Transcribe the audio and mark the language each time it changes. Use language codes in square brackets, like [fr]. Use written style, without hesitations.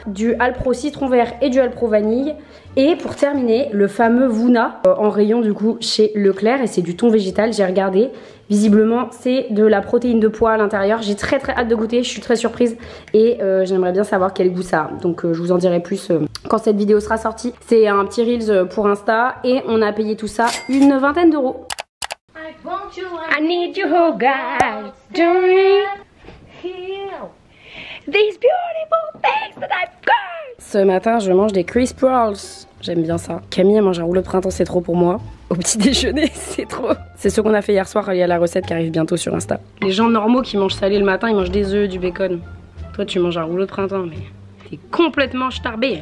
[fr] Du Alpro citron vert et du Alpro vanille. Et pour terminer, le fameux Vuna en rayon du coup chez Leclerc et c'est du thon végétal, j'ai regardé. Visiblement c'est de la protéine de pois à l'intérieur. J'ai très hâte de goûter, je suis très surprise et j'aimerais bien savoir quel goût ça a. Donc je vous en dirai plus quand cette vidéo sera sortie. C'est un petit Reels pour Insta et on a payé tout ça une vingtaine d'euros. [en] I need you, oh God, don't heal these beautiful things that I've got. [fr] Ce matin, je mange des crisp rolls. J'aime bien ça. Camille, elle mange un rouleau de printemps, c'est trop pour moi. Au petit déjeuner, c'est trop. C'est ce qu'on a fait hier soir. Il y a la recette qui arrive bientôt sur Insta. Les gens normaux qui mangent salé le matin, ils mangent des œufs, du bacon. Toi, tu manges un rouleau de printemps, mais t'es complètement starbé.